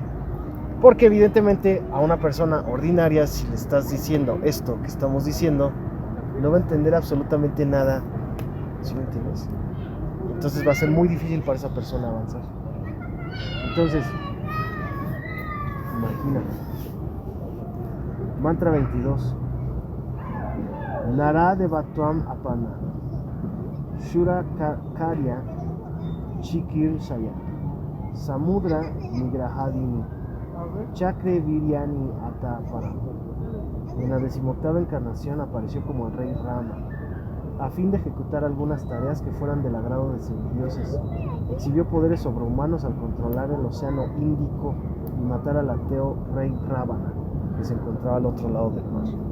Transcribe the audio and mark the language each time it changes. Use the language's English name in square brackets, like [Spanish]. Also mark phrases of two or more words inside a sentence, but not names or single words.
[Spanish] Porque evidentemente a una persona ordinaria, si le estás diciendo esto que estamos diciendo, no va a entender absolutamente nada, ¿sí me entiendes? Entonces va a ser muy difícil para esa persona avanzar. Entonces, imagínate. Mantra 22. [Sanskrit] नरदेवत्वम् आपन्नः सुरकार्यचिकीर्षया समुद्रनिग्रहादीनि चक्रे वीर्याण्य् अतः परम्. [Spanish] En la 18ª encarnación apareció como el rey Rama, a fin de ejecutar algunas tareas que fueran del agrado de semidioses. Exhibió poderes sobrehumanos al controlar el océano Índico y matar al ateo rey Ravana, que se encontraba al otro lado del mar.